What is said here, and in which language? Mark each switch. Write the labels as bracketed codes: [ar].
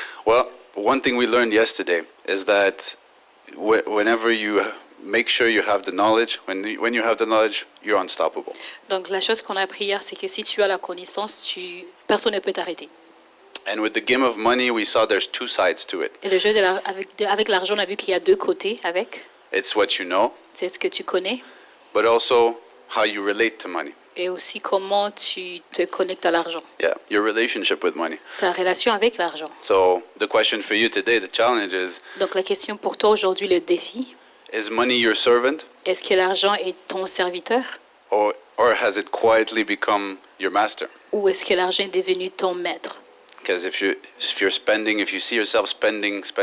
[en] Well, one thing we learned yesterday is that whenever you make sure you have the knowledge, when you have the knowledge, you're unstoppable. [fr] Donc la chose qu'on a appris hier, c'est que si tu as la connaissance, personne ne peut t'arrêter. [en] And with the game of money, we saw there's two sides to it. [fr] Et le jeu avec l'argent, on a vu qu'il y a deux côtés avec. [en] It's what you know. [fr] C'est ce que tu connais. [en] But also how you relate to money. [fr] Et aussi comment tu te connectes à l'argent. [en] Yeah, your relationship with money. [fr] Ta relation avec l'argent. [en] So the question for you today, the challenge is. [fr] Donc la question pour toi aujourd'hui, le défi. [en] Is money your servant? [fr] Est-ce que l'argent est ton serviteur? [en] Or has it quietly become your master? [fr] Ou est-ce que l'argent est devenu ton maître? [en] Because if you're spending, if you see yourself spending.